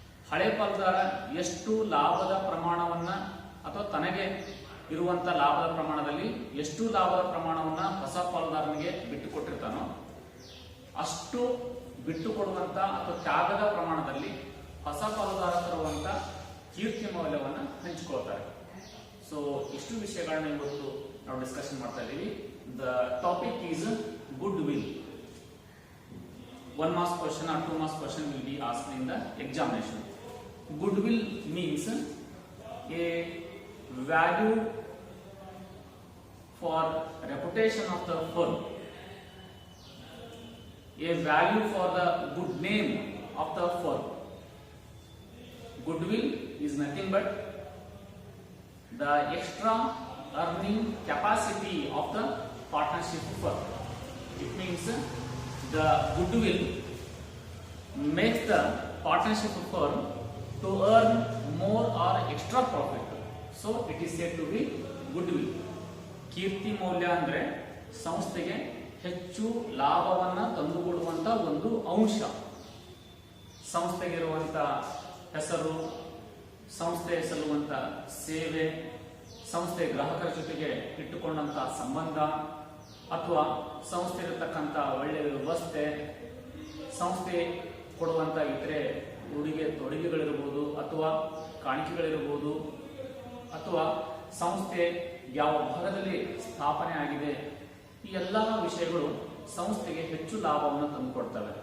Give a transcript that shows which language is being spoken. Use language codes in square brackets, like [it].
[kn] ಹಳೆ ಪಾಲುದಾರ ಎಷ್ಟು ಲಾಭದ ಪ್ರಮಾಣವನ್ನ ಅಥವಾ ತನಗೆ ಇರುವಂತ ಲಾಭದ ಪ್ರಮಾಣದಲ್ಲಿ ಎಷ್ಟು ಲಾಭದ ಪ್ರಮಾಣವನ್ನ ಹೊಸ ಪಾಲುದಾರನಿಗೆ ಬಿಟ್ಟುಕೊಟ್ಟಿರ್ತಾನೋ ಅಷ್ಟು ಬಿಟ್ಟುಕೊಡುವಂತ ಅಥವಾ ತ್ಯಾಗದ ಪ್ರಮಾಣದಲ್ಲಿ ಹೊಸ ಪಾಲುದಾರ ತರುವಂತ ಕೀರ್ತಿ ಮೌಲ್ಯವನ್ನ ಹಂಚಿಕೊಳ್ತಾರೆ. ಸೊ ಇಷ್ಟು ವಿಷಯಗಳನ್ನ ಇವತ್ತು ನಾವು ಡಿಸ್ಕಷನ್ ಮಾಡ್ತಾ ಇದ್ದೀವಿ. [en] The topic is goodwill. 1 marks question or 2 marks question will be asked in the examination. Goodwill means a value for reputation of the firm, a value for the good name of the firm. Goodwill is nothing but the extra earning capacity of the partnership firm. It means the goodwill makes the partnership firm to earn more or extra profit. So it is said to be goodwill. [kn] ಕೀರ್ತಿ ಮೌಲ್ಯ ಅಂದ್ರೆ ಸಂಸ್ಥೆಗೆ ಹೆಚ್ಚು ಲಾಭವನ್ನ ತಂದುಕೊಡುವಂತ ಒಂದು ಅಂಶ. ಸಂಸ್ಥೆಗಿರುವಂತ ಹೆಸರು, ಸಂಸ್ಥೆ ಸಲ್ಲುವಂತ ಸೇವೆ, ಸಂಸ್ಥೆ ಗ್ರಾಹಕರ ಜೊತೆಗೆ ಇಟ್ಟುಕೊಂಡಂತ ಸಂಬಂಧ ಅಥವಾ ಸಂಸ್ಥೆ ಇರತಕ್ಕಂತ ಒಳ್ಳೆಯ ವ್ಯವಸ್ಥೆ, ಸಂಸ್ಥೆ ಕೊಡುವಂತ ಇತರೆ ಉಡುಗೆ ತೊಡುಗೆಗಳಿರಬಹುದು ಅಥವಾ ಕಾಣಿಕೆಗಳಿರಬಹುದು ಅಥವಾ ಸಂಸ್ಥೆ ಯಾವ ಭಾಗದಲ್ಲಿ ಸ್ಥಾಪನೆ ಆಗಿದೆ, ಈ ಎಲ್ಲಾ ವಿಷಯಗಳು ಸಂಸ್ಥೆಗೆ ಹೆಚ್ಚು ಲಾಭವನ್ನು ತಂದುಕೊಡ್ತವೆ.